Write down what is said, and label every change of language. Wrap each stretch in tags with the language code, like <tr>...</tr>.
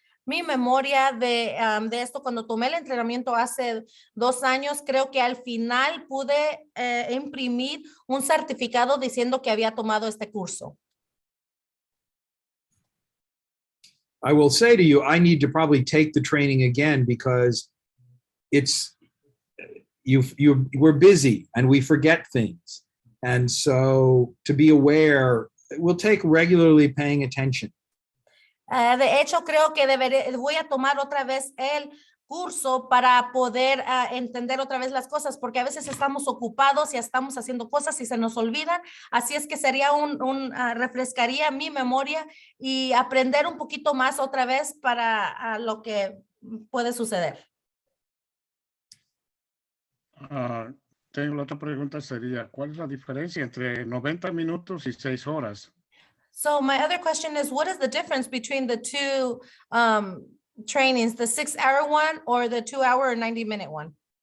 <es>Mi memoria de esto, cuando tomé el entrenamiento hace 2 años, creo que al final pude imprimir un certificado diciendo que había tomado este curso.</es> <en>I will say to you, I need to probably take the training again because we're busy and we forget things. And so to be aware, we'll take regularly paying attention.</en> <es>De hecho, creo que voy a tomar otra vez el curso para poder entender otra vez las cosas, porque a veces estamos ocupados y estamos haciendo cosas y se nos olvidan. Así es que sería refrescaría mi memoria y aprender un poquito más otra vez para lo que puede suceder. Tengo la otra pregunta sería, ¿cuál es la diferencia entre 90 minutos y 6 horas?</es> <en>So my other question is, what is the difference between the two trainings, the 6-hour one or the 2-hour or 90-minute one?</en>